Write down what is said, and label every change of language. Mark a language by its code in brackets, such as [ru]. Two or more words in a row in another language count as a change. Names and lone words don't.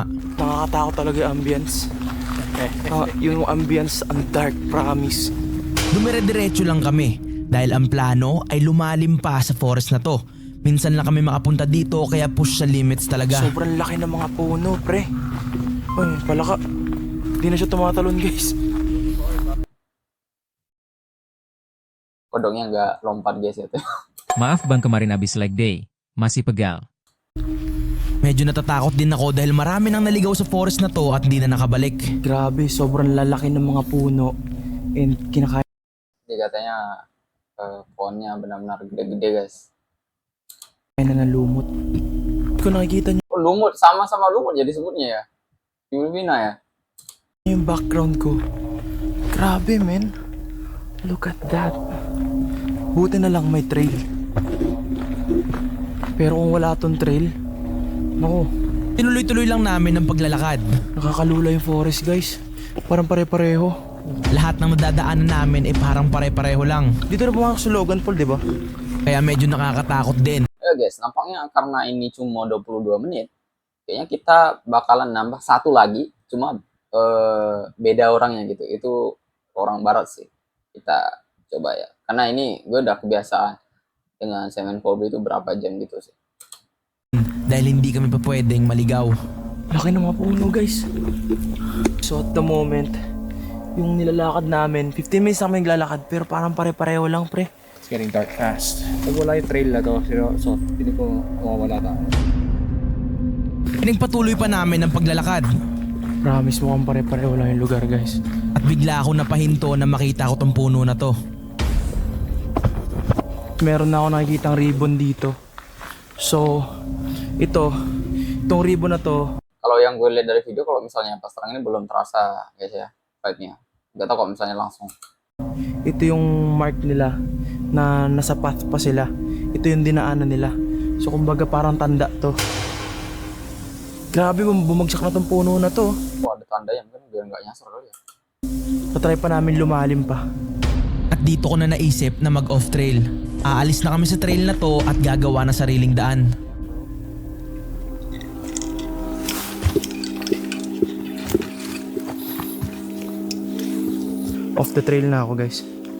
[tl] Nakakatakot talaga yung ambience. Yung ambience, ang dark, promise. Dumire-diretso lang kami dahil ang plano ay lumalim pa sa forest na to. Minsan lang kami makapunta dito kaya push sa limits talaga. Sobrang laki ng mga puno, pre. Uy, palaka. Di na siya tumatalon, guys. [id] Kodoknya nggak lompat guys itu. Maaf bang kemarin abis [en] leg day, [id] masih pegal. [tl] Medyo natatakot din ako dahil marami nang naligaw sa forest na to at hindi na nakabalik. Grabe, sobrang lalaki ng mga puno. And kinakain [id] Jadi katanya pohonnya benar-benar gede-gede guys. [tl] na ng lumot. Hindi ko nakikita niyo [id] Oh, lumut, sama-sama lumut jadi sebutnya ya. Di Filipina ya. [tl] yung background ko. Grabe, men. [en] Look at that. [tl] Buti na lang may trail. Pero kung wala tong trail, naku, Tinuloy-tuloy lang namin ang paglalakad. nakakalula yung forest, guys. Parang pare-pareho. Lahat ng nadadaanan namin ay parang pare-pareho lang. Dito na pumasok sa Logan Fall, di ba? Kaya medyo nakakatakot din. [id] Ya guys, nampaknya karena ini cuma 22 menit, kayaknya kita bakalan nambah satu lagi, cuma beda orangnya gitu. Itu orang barat sih. Kita coba ya. Karena ini gue udah kebiasaan dengan Semen Colby itu berapa jam gitu sih. [tl] Dahil hindi kami pa pwedeng maligaw. Laki ng mga puno, guys. So [en] at the moment, [tl] yung nilalakad namin, 15 minutes na kami naglalakad, pero parang pare-pareho lang, pre. [en] It's getting dark fast. [tl] Pag wala yung trail na to, so hindi ko mawawala tayo. Pinagpatuloy pa namin ang paglalakad. Promise, mukhang pare-pareho lang yung lugar, guys. At bigla ako napahinto na makita ko tong puno na to. Meron na ako nakikitang ribbon dito. So, itong ribbon na to, [id] Kalau yang gue lihat dari video, kalau misalnya pas terang ini belum terasa guys ya vibe-nya. Gak tau kalau misalnya langsung. [tl] ito yung mark nila na nasa path pa sila. Ito yung dinaanan nila. So, kumbaga parang tanda to. Grabe, bumagsak na tong puno na to. [id] Oh, ada tandanya mungkin biar nggak nyasar kali ya. [tl] Patry pa namin lumalim pa. At dito ko na naisip na mag-off trail. Aalis na kami sa trail na to at gagawa ng sariling daan. [en] Off the trail [tl] na ako, guys.